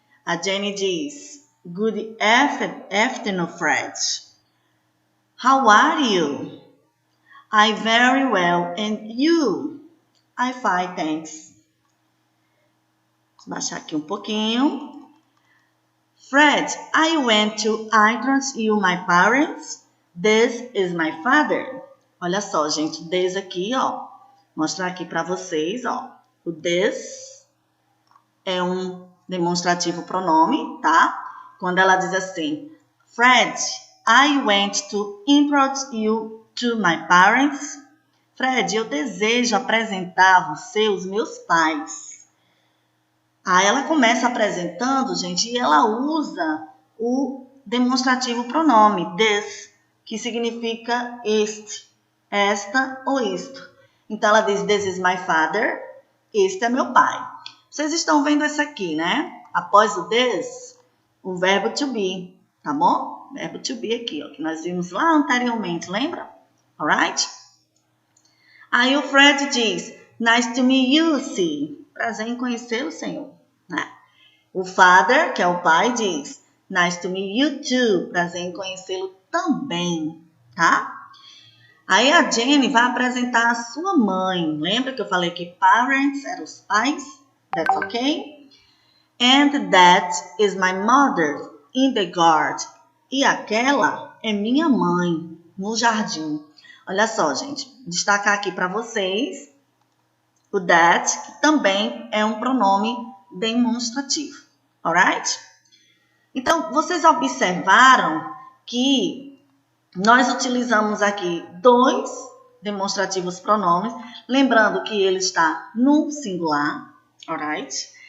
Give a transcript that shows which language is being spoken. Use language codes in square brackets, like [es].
[pt] A Jenny diz, [en] Good afternoon, [pt] Fred. [en] How are you? I'm very well, and you? I'm fine, thanks. [pt] Vou baixar aqui um pouquinho. [en] Fred, I went to introduce you my parents. This is my father. [pt] Olha só, gente, [en] this [pt] aqui, ó. Mostrar aqui para vocês, ó. O this é um demonstrativo pronome, tá? Quando ela diz assim, [en] Fred, I went to introduce you to my parents. [pt] Fred, eu desejo apresentar você aos meus pais. Aí ela começa apresentando, gente, e ela usa o demonstrativo pronome this, que significa este, esta ou isto. Então, ela diz, [en] this is my father, [pt] este é meu pai. Vocês estão vendo isso aqui, né? Após o this, o verbo to be, tá bom? Verbo to be aqui, ó, que nós vimos lá anteriormente, lembra? [en] Alright? [pt] Aí o Fred diz, [en] nice to meet you, see. [pt] Prazer em conhecê-lo, senhor. Né? O father, que é o pai, diz, [en] nice to meet you too. [pt] Prazer em conhecê-lo também, tá? Aí a Jenny vai apresentar a sua mãe. Lembra que eu falei que parents eram os pais? [en] That's okay? And that is my mother in the garden. [pt] E aquela é minha mãe no jardim. Olha só, gente. Destacar aqui para vocês o that, que também é um pronome demonstrativo. Alright? Então, vocês observaram que nós utilizamos aqui dois demonstrativos pronomes, lembrando que ele está no singular, alright?